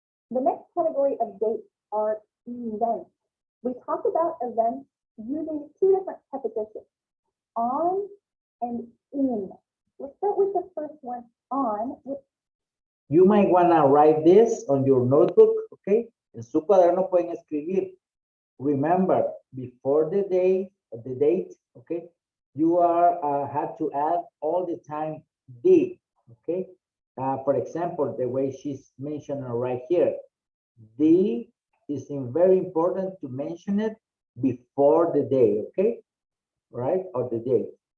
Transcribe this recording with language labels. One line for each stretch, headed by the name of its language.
English: The next category of dates are events. We talk about events using two different prepositions, on and in. Let's start with the first one, on. You might want to write this on your notebook, okay?
Spanish: En su cuaderno pueden escribir.
English: Remember, before the date, okay? You have to add all the time the, okay? For example, the way she's mentioning right here, the is very important to mention it before the day, okay? Right, or the date.